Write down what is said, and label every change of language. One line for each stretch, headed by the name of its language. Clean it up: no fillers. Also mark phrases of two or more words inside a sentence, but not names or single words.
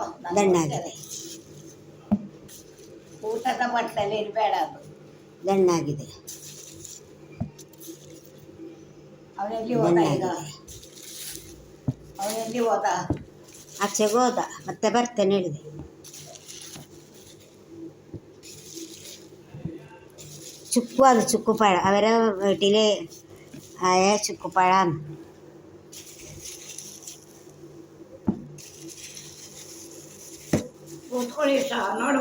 Kannada: ದಣ್ಣಾಗಿದೆ. ಊಟದ ಬಟ್ಟಲಲ್ಲಿ ಇರಬೇಡ, ಅದು ದಣ್ಣಾಗಿದೆ. ಅವನೆಲ್ಲಿ ಹೋದ ಈಗ? ಅವನೆಲ್ಲಿ ಹೋದ? ಆಚೆಗೆ ಹೋದ, ಮತ್ತೆ ಬರ್ತೇನೆ ಹೇಳಿದೆ.
Malayalam: ചുക്കു അത് ചുക്കുപ്പഴം, അവരെ വീട്ടിൽ ആയ ചുക്കുപ്പഴമാണ്.
Kannada: ನೋಡುವ